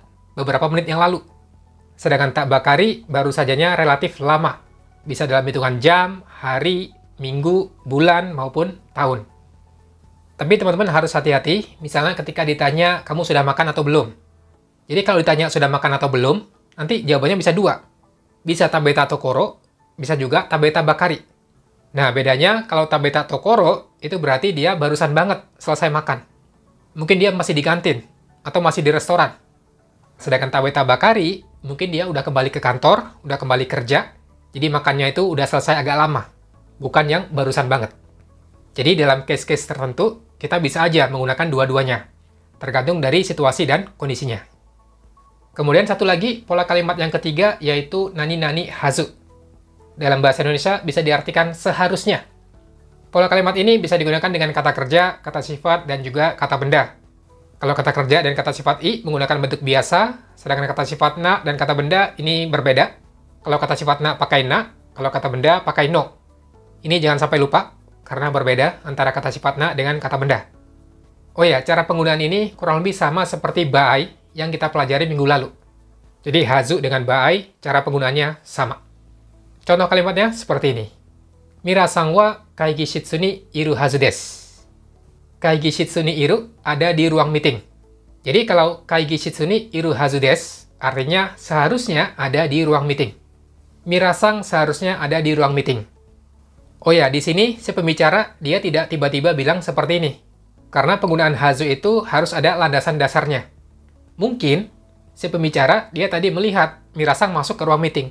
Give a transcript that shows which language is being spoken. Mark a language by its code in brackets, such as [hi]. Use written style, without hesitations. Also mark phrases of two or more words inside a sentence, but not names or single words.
[id] Beberapa menit yang lalu. Sedangkan [ja] たばかり [id] baru sajanya relatif lama. Bisa dalam hitungan jam, hari, minggu, bulan, maupun tahun. Tapi teman-teman harus hati-hati, misalnya ketika ditanya, kamu sudah makan atau belum? Jadi kalau ditanya sudah makan atau belum, nanti jawabannya bisa dua. [ja] Bisa 食べたところ, [id] bisa juga [ja] 食べたばかり. [id] Nah, bedanya kalau [ja] 食べたところ, [id] itu berarti dia barusan banget selesai makan. Mungkin dia masih di kantin, atau masih di restoran. Sedangkan [ja] 食べたばかり, [id] mungkin dia udah kembali ke kantor, udah kembali kerja, jadi makannya itu udah selesai agak lama, bukan yang barusan banget. Jadi dalam case-case tertentu, kita bisa aja menggunakan dua-duanya, tergantung dari situasi dan kondisinya. Kemudian satu lagi, pola kalimat yang ketiga, yaitu [ja] 何々はず. [id] Dalam bahasa Indonesia bisa diartikan seharusnya. Pola kalimat ini bisa digunakan dengan kata kerja, kata sifat, dan juga kata benda. Kalau kata kerja dan kata sifat i menggunakan bentuk biasa, sedangkan kata sifat na dan kata benda ini berbeda. Kalau kata sifat na pakai na, kalau kata benda pakai no. Ini jangan sampai lupa, karena berbeda antara kata sifat na dengan kata benda. Oh ya, cara penggunaan ini kurang lebih sama seperti baai yang kita pelajari minggu lalu. Jadi hazu dengan baai, cara penggunaannya sama. Contoh kalimatnya seperti ini. [ja] ミラさんは会議室にいるはずです. 会議室にいる [id] ada di ruang meeting. Jadi kalau [ja] 会議室にいるはずです, [id] Artinya seharusnya ada di ruang meeting. Mirasang seharusnya ada di ruang meeting. Oh ya, di sini si pembicara dia tidak tiba-tiba bilang seperti ini. Karena penggunaan hazu itu harus ada landasan dasarnya. Mungkin si pembicara dia tadi melihat Mirasang masuk ke ruang meeting.